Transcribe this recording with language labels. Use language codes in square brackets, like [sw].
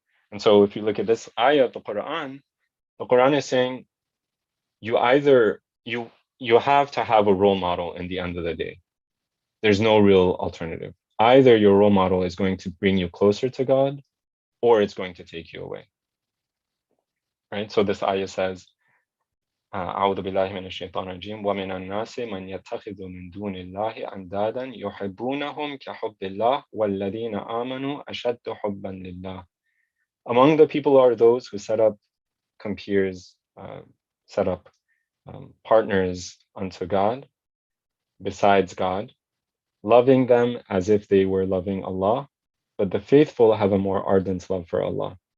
[en] And so if you look at this ayah of the Quran is saying you either you have to have a role model in the end of the day. There's no real alternative. Either your role model is going to bring you closer to God or it's going to take you away. Right? So this ayah says, [ar] أعوذ بالله من الشيطان الرجيم ومن الناس من يتخذ من دون الله أندادا يحبونهم كحب الله والذين آمنوا أشد حبا لله. [en] Among the people are those who set up compeers, set up partners unto God, besides God, loving them as if they were loving Allah, but the faithful have a more ardent love for Allah.